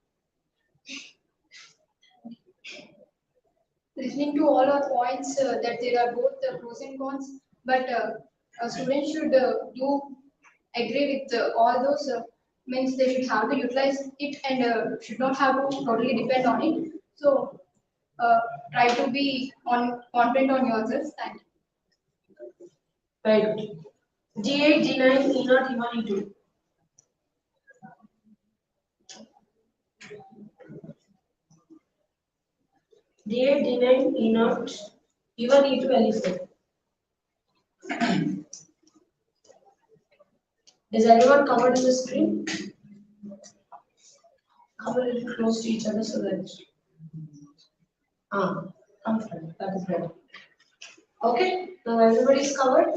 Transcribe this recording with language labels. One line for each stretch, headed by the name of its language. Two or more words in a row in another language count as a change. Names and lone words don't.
English: Listening to all our points that there are both pros and cons, but a student should do agree with all those means they should have to utilize it and should not have to totally depend on it. So try to be confident on yourself. Thank you. Very good. D8, D9, E0, E1, E2. D8, D9, E0, E1, E2, L4. Is everyone covered in the screen? Come a little close to each other so that. Come front. That is better. Okay, now everybody is covered.